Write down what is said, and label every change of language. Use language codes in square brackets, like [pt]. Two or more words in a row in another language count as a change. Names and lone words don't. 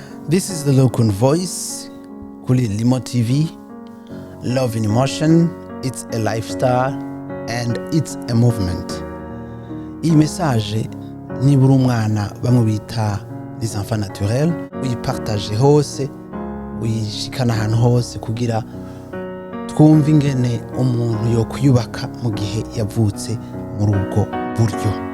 [en] This is the Local Voice kuri Limo TV. Love in Emotion, it's a lifestyle and it's a movement. [rn] Iyi message nibura umwana bamwe bita [fr] les enfants naturels [rn] uyipartage hose, uyishikana ahantu hose kugira twumve ingene umuntu yo kuyubaka mu gihe yavutse muri ubwo buryo.